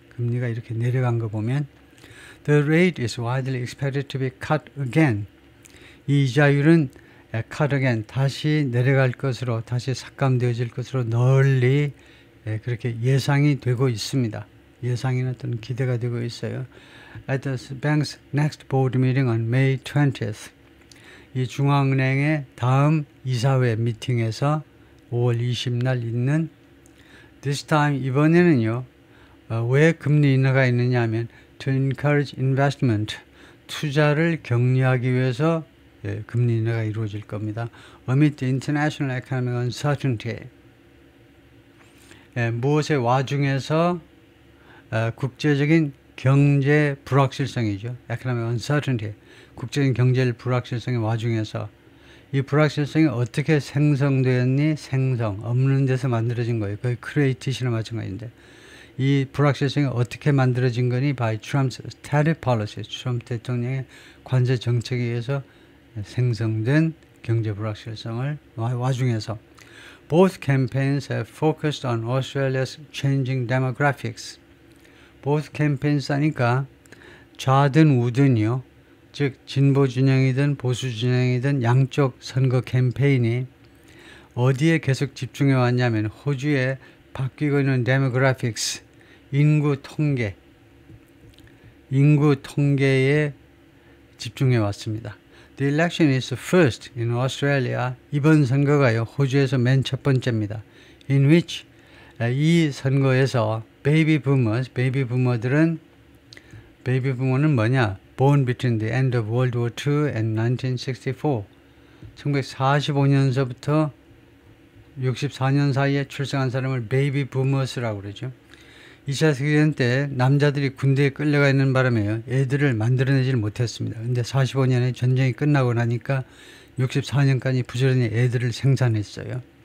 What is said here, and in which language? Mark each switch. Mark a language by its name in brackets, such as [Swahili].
[Korean] 금리가 이렇게 내려간 거 보면 [English] the rate is widely expected to be cut again. [Korean] 이 이자율은 [English] cut again, [Korean] 다시 내려갈 것으로, 다시 삭감되어질 것으로 널리 그렇게 예상이 되고 있습니다. 예상이나 또는 기대가 되고 있어요. [English] At the bank's next board meeting on May 20th, [Korean] 이 중앙은행의 다음 이사회 미팅에서 5월 20날 있는 [English] this time, [Korean] 이번에는요 왜 금리 인하가 있느냐 하면 [English] to encourage investment, [Korean] 투자를 격려하기 위해서 금리 인하가 이루어질 겁니다. [English] Amid the international economic uncertainty, [Korean] 무엇의 와중에서 국제적인 경제 불확실성이죠. [English] economic uncertainty, [Korean] 국제적인 경제 불확실성의 와중에서 이 불확실성이 어떻게 생성되었니? 생성, 없는 데서 만들어진 거예요. 거의 크리에이티시나 마찬가지인데 이 불확실성이 어떻게 만들어진 거니? [English] by Trump's tariff policies, [Korean] 트럼프 대통령의 관세 정책에 의해서 생성된 경제 불확실성을 와중에서 [English] both campaigns have focused on Australia's changing demographics. both campaigns [Korean] 하니까 좌든 우든요. 즉 진보 진영이든 보수 진영이든 양쪽 선거 캠페인이 어디에 계속 집중해 왔냐면 호주에 바뀌고 있는 demographics, 인구 통계에 집중해 왔습니다. [English] The election is the first in Australia. [Korean] 이번 선거가요, 호주에서 맨 첫 번째입니다. [English] In which [Korean] 이 선거에서 [English] baby boomer [Korean] 는 뭐냐? [English] Born between the end of World War II and 1964. [Korean] 1945년서부터 64년 사이에 출생한 사람을 베이비 부머스라고 그러죠. 2차 세계대전 때 남자들이 군대에 끌려가 있는 바람에 애들을 만들어내질 못했습니다. 근데 45년에 전쟁이 끝나고 나니까 64년까지 부지런히 애들을 생산했어요.